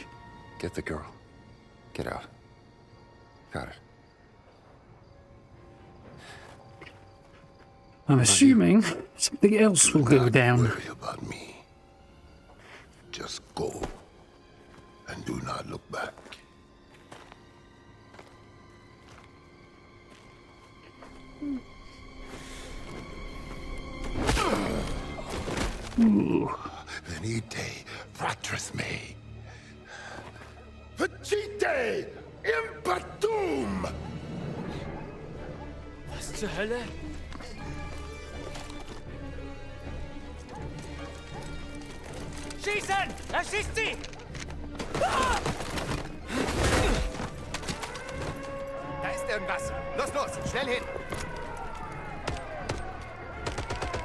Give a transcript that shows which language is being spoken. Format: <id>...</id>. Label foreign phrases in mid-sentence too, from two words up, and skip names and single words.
<en>Get the girl. Get out. Got it. I'm assuming something else will go Not down. worry about me. Just go and do not look back. Ooh.</en> <la>Venite, fratres me. Vacite impatum!</la> <de>Was zur Hölle? Schießen! Er schießt sie! Ah! Da ist irgendwas. Los, los, schnell hin!</de>